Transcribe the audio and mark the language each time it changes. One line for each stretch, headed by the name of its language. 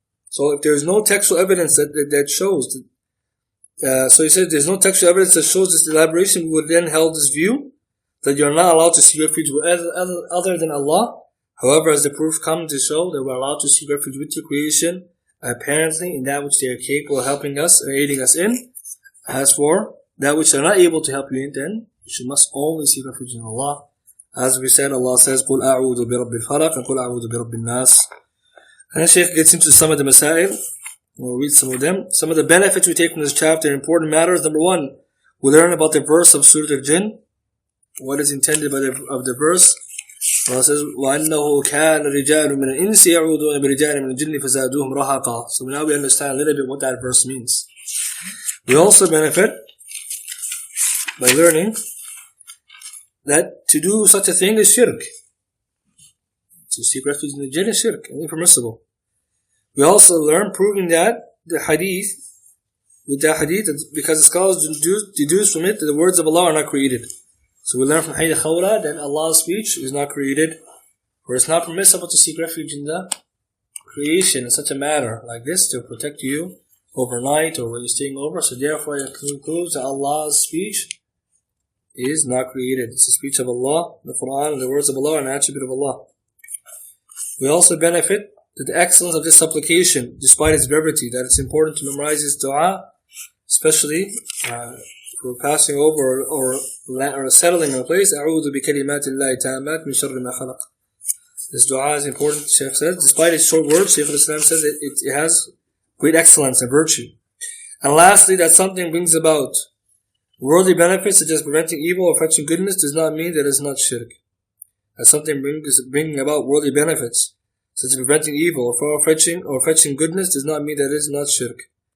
English: So if there is no textual evidence that shows so he said there's no textual evidence that shows this elaboration, we would then held this view that you are not allowed to seek refuge with other than Allah. However, as the proof comes to show that we're allowed to seek refuge with the creation, apparently in that which they are capable of helping us and aiding us in. As for that which they are not able to help you in, then you must only seek refuge in Allah. As we said, Allah says,
Arabic: قُلْ أَعُوذُ بِرَبِّ الْفَلَقِ
English: and
Arabic: قُلْ أَعُوذُ بِرَبِّ النَّاسِ.
English: And the Shaykh gets into some of the masail. We'll read some of them. Some of the benefits we take from this chapter, important matters. Number one, we learn about the verse of Surah Al-Jinn. What is intended by the verse. Allah says,
Arabic: وَأَنَّهُ كَانَ رِجَالٌ مِنَ الْإِنسِ يَعُوذُونَ بِرِجَالٍ مِنَ الْجِنِّ فَزَادُوهُمْ رَهَقًا.
English: So now we understand a little bit what that verse means. We also benefit by learning that to do such a thing is shirk. to seek refuge in the jinn is shirk and impermissible. We also learn proving that the hadith, with that hadith, because the scholars deduce from it that the words of Allah are not created. So we learn from hadith Khawla that Allah's speech is not created, or it's not permissible to seek refuge in the creation in such a matter like this to protect you overnight or when you're staying over. So therefore it concludes that Allah's speech is not created. It's the speech of Allah, the Quran, the words of Allah, and an attribute of Allah. We also benefit that the excellence of this supplication, despite its brevity, that it's important to memorize this dua, especially if we're passing over or settling in a place.
Arabic: أعوذ بكلمات الله التامات من شر ما خلق.
English: This dua is important, Shaykh says. Despite its short words, Shaykh al-Islam says it has great excellence and virtue. And lastly, that something brings about worldly benefits such as preventing evil or fetching goodness does not mean that it's not shirk. That something bringing about worldly benefits such as preventing evil or fetching goodness does not mean that it is not shirk.